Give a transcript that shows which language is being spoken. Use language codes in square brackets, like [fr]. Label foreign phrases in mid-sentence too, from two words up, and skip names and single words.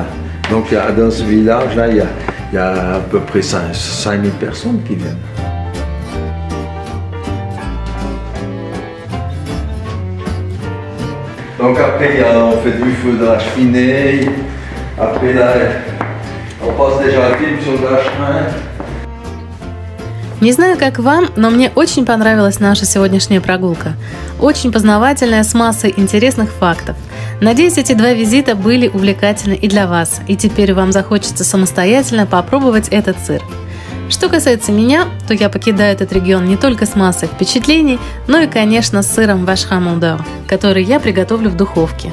[fr] Donc dans ce village-là, il y a à peu près 5000 personnes qui viennent. Donc après, on fait du feu de la cheminée. Après, là, on passe déjà la film sur le vacherin. [ru] Не знаю, как вам, но мне очень понравилась наша сегодняшняя прогулка. Очень познавательная, с массой интересных фактов. Надеюсь, эти два визита были увлекательны и для вас, и теперь вам захочется самостоятельно попробовать этот сыр. Что касается меня, то я покидаю этот регион не только с массой впечатлений, но и, конечно, с сыром Vacherin Mondor, который я приготовлю в духовке.